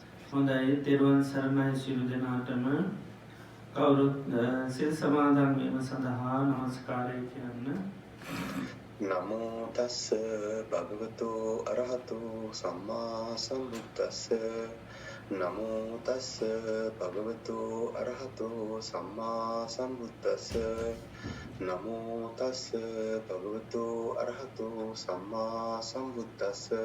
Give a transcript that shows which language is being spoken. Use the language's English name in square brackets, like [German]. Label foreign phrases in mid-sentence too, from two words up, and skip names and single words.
[Sinhala] හොඳයි තෙරුවන් සරණයි සියලු දෙනාටම කවුරුත් සිල් සමාදන් වීම සඳහා නමස්කාරය කියන්න. [Pali] නමෝ තස්ස භගවතු අරහතු සම්මා සම්බුද්දස්ස නමෝ තස්ස භගවතු අරහතු සම්මා සම්බුද්දස්ස නමෝ තස්ස භගවතු අරහතු සම්මා සම්බුද්දස්ස